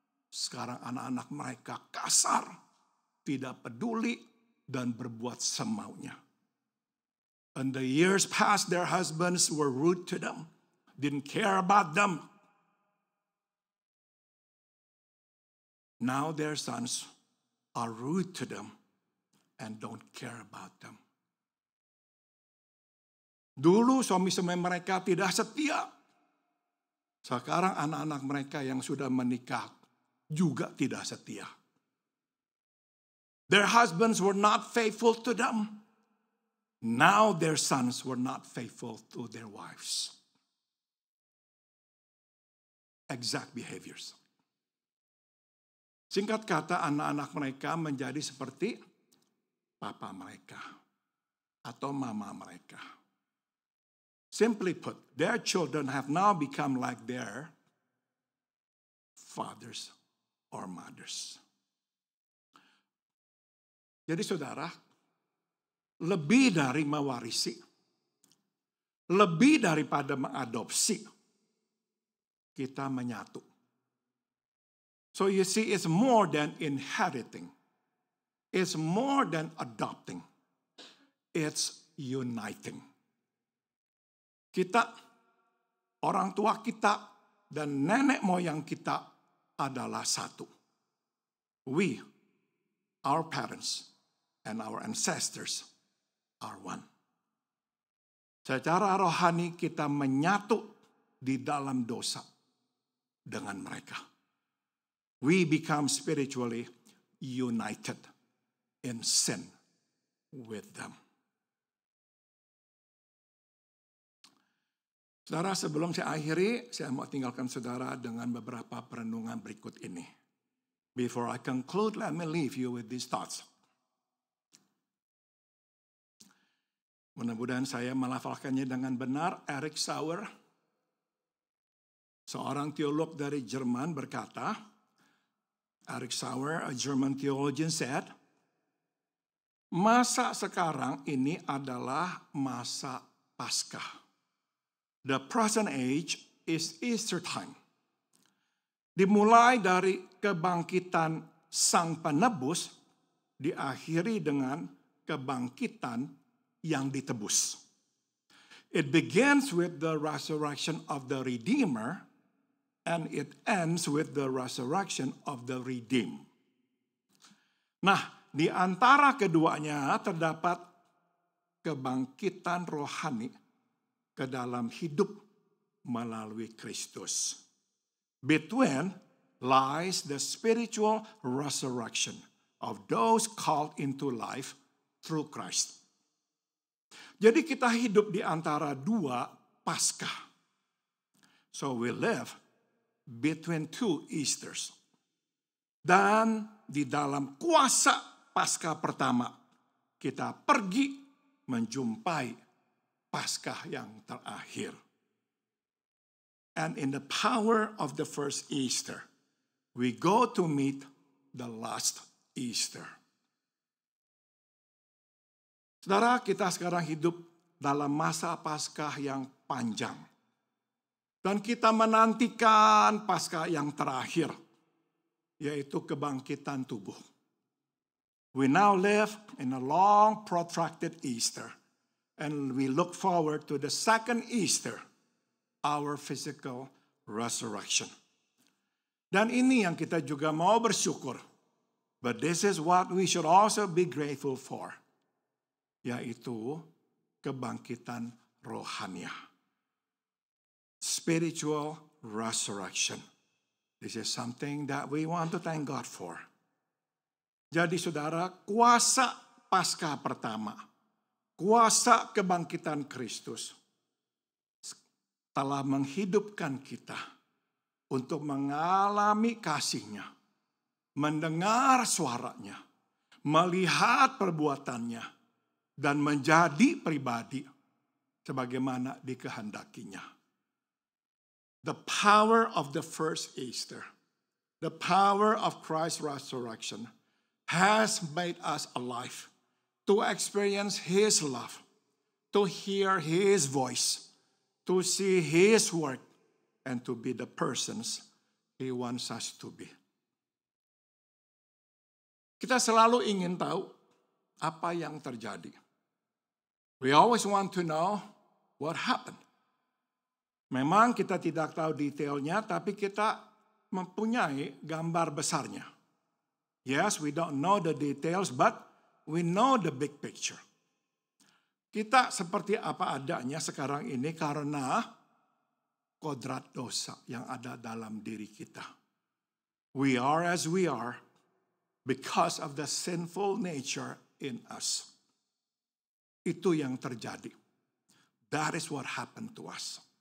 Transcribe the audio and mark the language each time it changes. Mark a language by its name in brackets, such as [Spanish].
[Indonesian] Sekarang anak-anak mereka kasar, tidak peduli, dan berbuat semaunya. [English] And the years past, their husbands were rude to them, didn't care about them. Now their sons are rude to them and don't care about them. [Indonesian] Dulu suami-suami mereka tidak setia. Sekarang anak-anak mereka yang sudah menikah juga tidak setia. [English] Their husbands were not faithful to them. Now their sons were not faithful to their wives. Exact behaviors. [Indonesian] Singkat kata, anak-anak mereka menjadi seperti papa mereka atau mama mereka. [English] Simply put, their children have now become like their fathers or mothers. [Indonesian] Jadi saudara, lebih dari mewarisi, lebih daripada mengadopsi, kita menyatu. [English] So you see, it's more than inheriting. It's more than adopting. It's uniting. [Indonesian] Kita, orang tua kita, dan nenek moyang kita adalah satu. [English] We, our parents, and our ancestors are one. [Indonesian] Secara rohani kita menyatu di dalam dosa dengan mereka. [English] We become spiritually united in sin with them. [Indonesian] Saudara, sebelum saya akhiri, saya mau tinggalkan saudara dengan beberapa perenungan berikut ini. [English] Before I conclude, let me leave you with these thoughts. [Indonesian] Mudah-mudahan saya melafalkannya dengan benar. Erich Sauer, seorang teolog dari Jerman berkata, [English] Erich Sauer, a German theologian, said, [Indonesian] masa sekarang ini adalah masa Paskah. [English] The present age is Easter time. [Indonesian] Dimulai dari kebangkitan Sang Penebus, diakhiri dengan kebangkitan yang ditebus. [English] It begins with the resurrection of the Redeemer, and it ends with the resurrection of the redeemed. [Indonesian] Nah, di antara keduanya terdapat kebangkitan rohani ke dalam hidup melalui Kristus. [English] Between lies the spiritual resurrection of those called into life through Christ. [Indonesian] Jadi kita hidup di antara dua Paskah. [English] So we live between two Easters. [Indonesian] Dan di dalam kuasa Paskah pertama, kita pergi menjumpai Paskah yang terakhir. [English] And in the power of the first Easter, we go to meet the last Easter. [Indonesian] Saudara, kita sekarang hidup dalam masa Paskah yang panjang. Dan kita menantikan Paskah yang terakhir, yaitu kebangkitan tubuh. [English] We now live in a long protracted Easter. And we look forward to the second Easter, our physical resurrection. Dan ini yang kita juga mau bersyukur. But this is what we should also be grateful for. [Indonesian] Yaitu kebangkitan rohania. [English] Spiritual resurrection. This is something that we want to thank God for. [Indonesian] Jadi saudara, kuasa Paskah pertama, kuasa kebangkitan Kristus telah menghidupkan kita untuk mengalami kasih-Nya, mendengar suaranya, melihat perbuatannya, dan menjadi pribadi sebagaimana dikehendakinya. [English] The power of the first Easter, the power of Christ's resurrection has made us alive to experience His love, to hear His voice, to see His work, and to be the persons He wants us to be. [Indonesian] Kita selalu ingin tahu apa yang terjadi. [English] We always want to know what happened. [Indonesian] Memang kita tidak tahu detailnya, tapi kita mempunyai gambar besarnya. [English] Yes, we don't know the details, but we know the big picture. [Indonesian] Kita seperti apa adanya sekarang ini karena kodrat dosa yang ada dalam diri kita. [English] We are as we are because of the sinful nature in us. [Indonesian] Itu yang terjadi. [English] That is what happened to us.